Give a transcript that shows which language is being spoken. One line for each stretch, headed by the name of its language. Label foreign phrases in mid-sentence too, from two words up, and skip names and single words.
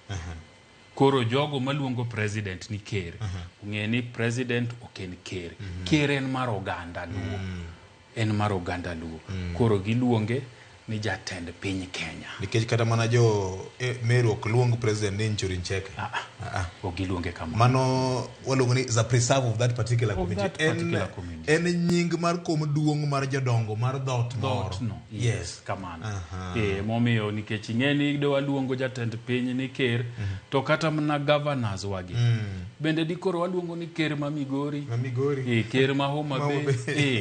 Luo (Kenya and Tanzania): Koro jogo maluongo president ni ker. Ung'e ni president ok en ker. Ker en mar oganda Luo. En mar oganda Luo. Koro giluonge ni jatend piny Kenya. Nikech kata mana jo Meru ok luong president ni Njuri Ncheke. Ogiluonge kama. Mano waluongo ni
English: the preserve of that particular community.
Luo (Kenya and Tanzania): En nying mar kom duong' mar jodongo mar dhoot moro. Yes, kamano. Momiyo nikech ing'eni do waluongo jatend piny ni ker to kata mana governors wagi. Bende dikoro waluongo ni ker ma Migori. Ker ma Homa Bay.